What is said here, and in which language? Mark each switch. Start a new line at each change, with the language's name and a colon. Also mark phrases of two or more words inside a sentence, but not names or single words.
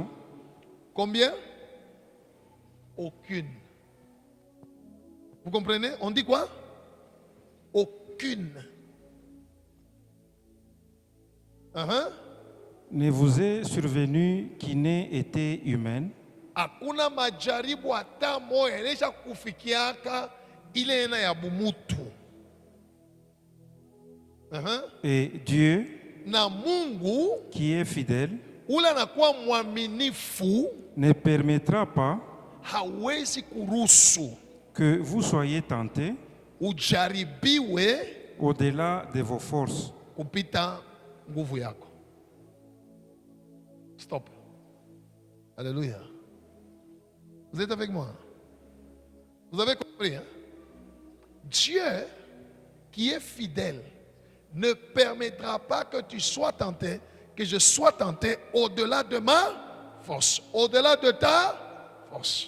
French: Combien? Aucune. Vous comprenez? On dit quoi? Aucune. Ne vous est survenue qui n'ait été humaine.
Swahili: Hakuna majaribu hata moja yanaweza kufikiaka ile ina ya bumutu.
French: Et Dieu,
Swahili: Na Mungu
French: qui est fidèle,
Swahili: ule anakuwa mwaminifu,
French: ne permettra pas
Swahili: hawezi kuruhusu
French: que vous soyez tentés
Swahili: ujaribiwe
French: au-delà de vos forces.
Swahili: kupita nguvu yako.
French: Stop. Alléluia. Vous êtes avec moi? Vous avez compris, hein? Dieu, qui est fidèle, ne permettra pas que tu sois tenté, que je sois tenté au-delà de ma force, au-delà de ta force.